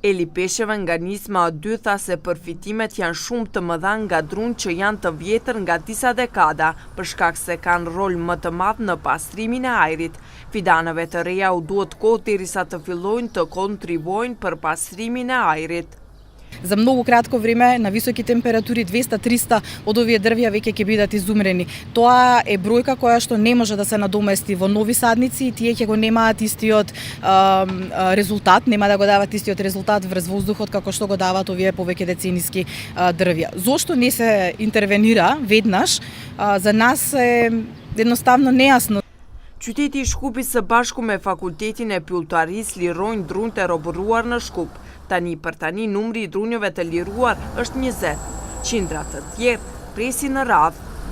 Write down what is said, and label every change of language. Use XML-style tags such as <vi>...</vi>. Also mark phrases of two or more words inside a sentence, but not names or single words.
<sq>Eli Pesheva nga Nisma O2 tha se përfitimet janë shumë të mëdha nga drunjt që janë të vjetër nga disa dekada, për shkak se kanë rol më të madh në pastrimin e ajrit. Fidanëve të reja u duhet kohë derisa të fillojnë të kontribuojnë për pastrimin e ajrit.</sq> <mk>За много кратко време на високи температури 200-300 од овие дрвја веќе ќе бидат изумрени. Тоа е бројка која што не може да се надомести во нови садници и тие ќе го немаат истиот резултат, нема да го дават истиот резултат врз воздухот како што го дават овие повеќе децениски дрвја. Зошто не се интервенира веднаш, за нас е едноставно нејасно.</mk> <sq>Qyteti i Shkupit së bashku me fakultetin e Pilltarisë lirojnë drunjt e robëruar në Shkup. Tani për tani numri i drunjeve të liruar është 20. Qindra të tjerë presin në radhë.</sq>